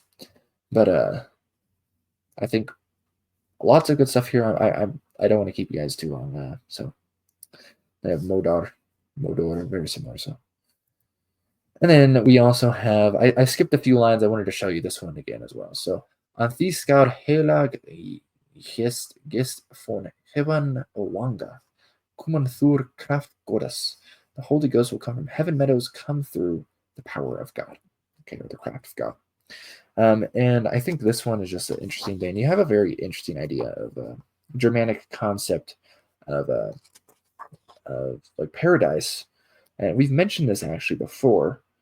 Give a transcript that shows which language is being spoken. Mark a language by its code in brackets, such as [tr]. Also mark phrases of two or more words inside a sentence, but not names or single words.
[en] But I think lots of good stuff here. I don't want to keep you guys too long. So they have Modar, very similar. So, and then we also have, I skipped a few lines. I wanted to show you this one again as well. So, [ang] Anfiskar helag gest von heaven owanga, kuman thur kraft godas. [en] The Holy Ghost will come from heaven meadows, come through the power of God. Okay, or the craft of God. And I think this one is just an interesting thing. You have a very interesting idea of a Germanic concept of like paradise, and we've mentioned this actually before.